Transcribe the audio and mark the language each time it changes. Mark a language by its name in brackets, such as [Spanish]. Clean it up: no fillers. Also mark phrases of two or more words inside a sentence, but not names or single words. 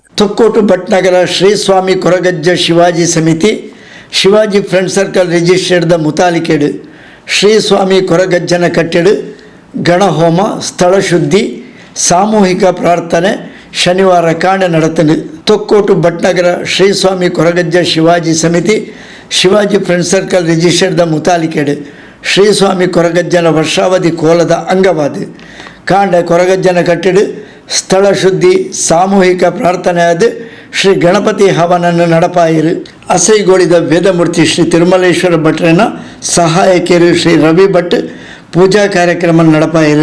[Tulu] ತೊಕ್ಕೋಟು ಭಟ್ನಗರ ಶ್ರೀ ಸ್ವಾಮಿ ಕೊರಗಜ್ಜ ಶಿವಾಜಿ ಸಮಿತಿ ಶಿವಾಜಿ ಫ್ರೆಂಡ್ ಸರ್ಕಲ್ ರಿಜಿಸ್ಟರ್ಡ್ ಮುತಾಲಿಕೆಡು ಶ್ರೀ ಸ್ವಾಮಿ ಕೊರಗಜ್ಜನ ಕಟ್ಟೆಡು ಗಣಹೋಮ ಸ್ಥಳ ಶುದ್ಧಿ ಸಾಮೂಹಿಕ ಪ್ರಾರ್ಥನೆ ಶನಿವಾರ ಕಾಂಡೆ ನಡೆತನು. ತೊಕ್ಕೋಟು ಭಟ್ನಗರ ಶ್ರೀ ಸ್ವಾಮಿ ಕೊರಗಜ್ಜ ಶಿವಾಜಿ ಸಮಿತಿ ಶಿವಾಜಿ ಫ್ರೆಂಡ್ ಸರ್ಕಲ್ ರಿಜಿಸ್ಟರ್ಡ್ ಮುತಾಲಿಕೆಡು ಶ್ರೀ ಸ್ವಾಮಿ ಕೊರಗಜ್ಜನ ವರ್ಷಾವಧಿ ಕೋಲದ ಅಂಗವಾದ ಕಾಂಡೆ ಕೊರಗಜ್ಜನ ಕಟ್ಟೆಡು ಸ್ಥಳ ಶುದ್ಧಿ ಸಾಮೂಹಿಕ ಪ್ರಾರ್ಥನೆಯಾದ ಶ್ರೀ ಗಣಪತಿ ಹವನನ್ನು ನಡಪಾಯಿರು. ಅಸೈಗೋಳಿದ ವೇದಮೂರ್ತಿ ಶ್ರೀ ತಿರುಮಲೇಶ್ವರ ಭಟ್ರನ ಸಹಾಯಕಿಯರು ಶ್ರೀ ರವಿ ಭಟ್ ಪೂಜಾ ಕಾರ್ಯಕ್ರಮ ನಡಪಾಯಿರು.